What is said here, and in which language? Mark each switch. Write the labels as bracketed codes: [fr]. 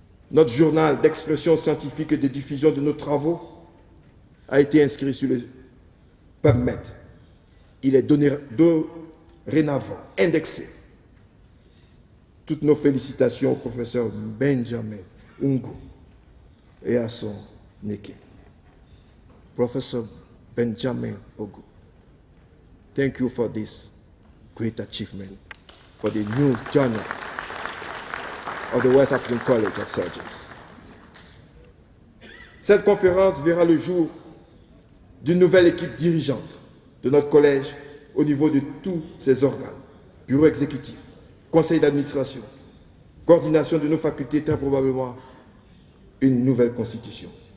[fr] Notre journal d'expression scientifique et de diffusion de nos travaux a été inscrit sur le PubMed. Il est dorénavant indexé. Toutes nos félicitations au professeur Benjamin Ungo et à son équipe. [en] Professor Benjamin Ogo, thank you for this great achievement for the new journal of the West African College of Surgeons. [fr] Cette conférence verra le jour d'une nouvelle équipe dirigeante de notre collège au niveau de tous ses organes, bureau exécutif, conseil d'administration, coordination de nos facultés, très probablement une nouvelle constitution.